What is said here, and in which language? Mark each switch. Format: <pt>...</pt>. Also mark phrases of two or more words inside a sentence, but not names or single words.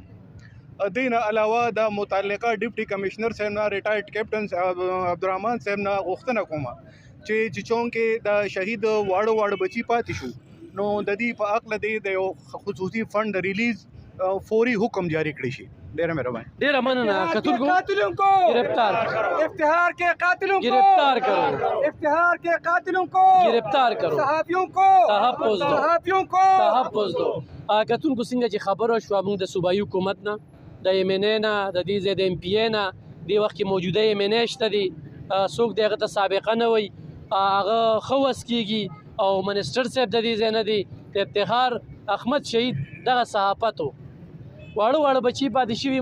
<ps>دین علاوه د متعلقه ډیپټي کمشنر صاحب نه ریټایرډ کیپټن عبدالرحمن صاحب نه غوښتنه کوم چې چونکې د شهید واړه بچي پاتې شو، نو د دې په عقل د یو خصوصي فنډ ریلیز فوری حکم جاری کړی شي. ډیره مهرباني. ډیره مننه.</ps> <ur>قاتلوں کو गिरफ्तार افتخار के قاتلوں को گرفتار کرو. افتخار के قاتلوں को گرفتار کرو. صحافیوں کو تحفظ دو. صحافیوں کو تحفظ دو.</ur> <ps>کتونکو څنګه چې خبره شوه موږ د صوبایي حکومت نه، د ایم ان ای نه، د دې ځای د ایم پی ای نه، دې وخت کې موجوده ایم ان ای شته دي، څوک د هغه ته سابقه نه وي، هغه ښه وس کېږي، او منسټر صاحب د دې ځای نه دی. د افتخار احمد شهید دغه صحافت و، واړه بچي پاتې شوي.</ps>